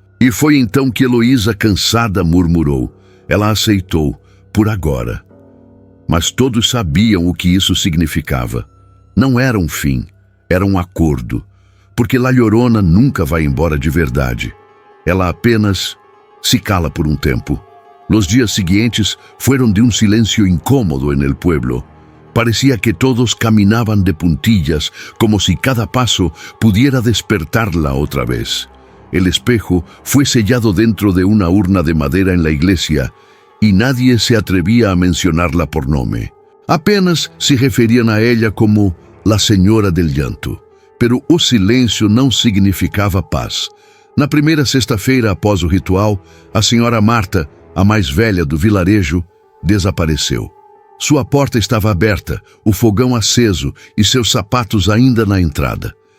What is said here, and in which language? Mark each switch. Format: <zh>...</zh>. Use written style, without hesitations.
<pt>E foi então que Eloísa, cansada, murmurou. Ela aceitou, por agora. Mas todos sabiam o que isso significava. Não era um fim, era um acordo, porque La Llorona nunca vai embora de verdade. Ela apenas se cala por um tempo.</pt> <es>Los dias seguintes fueron de un silencio incómodo en el pueblo. Parecía que todos caminaban de puntillas, como si cada paso pudiera despertarla otra vez. El espejo fue sellado dentro de una urna de madera en la iglesia, y nadie se atrevía a mencionarla por nombre. Apenas se referían a ella como la señora del llanto. Pero</es> <pt>o silêncio não significava paz. Na primeira sexta-feira após o ritual, a senhora Marta, a mais velha do vilarejo, desapareceu. Sua porta estava aberta, o fogão aceso e seus sapatos ainda na entrada.</pt>